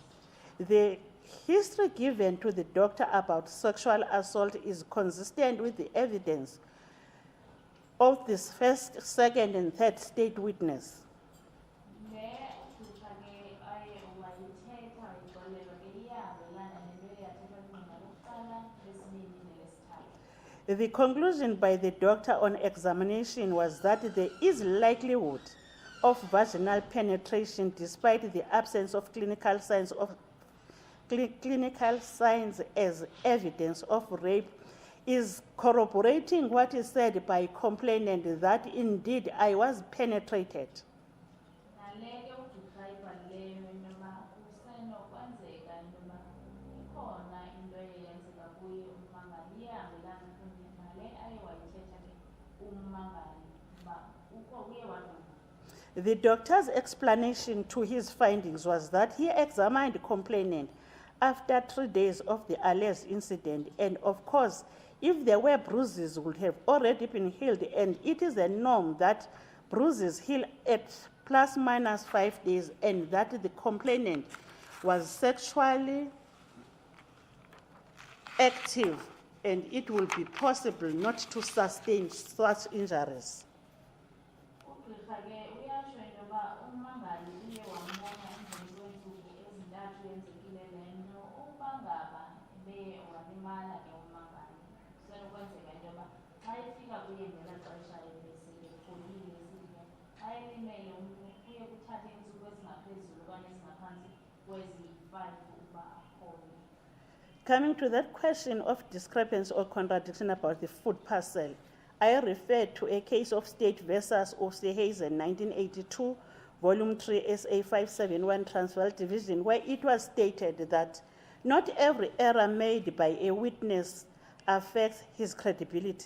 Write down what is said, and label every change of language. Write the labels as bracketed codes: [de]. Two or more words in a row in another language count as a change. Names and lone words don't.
[en] The history given to the doctor about sexual assault is consistent with the evidence of this first, second, and third state witness. [xh] Le ugqirha ke aye wayithetha wayixolelwa ke iyahambelana nento eyathethwa lingqina lokuqala lesibini nelesithathu. [en] The conclusion by the doctor on examination was that there is likelihood of vaginal penetration despite the absence of clinical signs as evidence of rape, is corroborating what is said by complainant that indeed I was penetrated. [xh] Nale ke ugqirha ayibhalileyo into yoba kusenokwenzeka into yoba ikhona into eyenzeka kuye ummangali iyahambelana kunye nale aye wayithetha ke ummangali uba uye wadlwengulwa. [en] The doctor's explanation to his findings was that he examined the complainant after 3 days of the alleged incident, and of course, if there were bruises would have already been healed, and it is a norm that bruises heal at ±5 days, and that the complainant was sexually active, and it will be possible not to sustain such injuries. [xh] Ugqirha ke uyatsho into yoba ummangali uye wambona emveni kweentsuku ezintathu yenzekile le nto ukuba ngaba ebe walimala ke ummangali kusenokwenzeka into yoba xa efika kuye ngela xesha ebeselepholile esithi ke xa elimele umntu kuye kuthathe iintsuku ezingaphezulu okanye ezingaphantsi kwezi-5 ukuba aphole. [en] Coming to that question of discrepancy or contradiction about the food parcel, I refer to a case of State versus Osehazen 1982, Volume 3, SA 571, Transvaal Division, where it was stated that not every error made by a witness affects his credibility.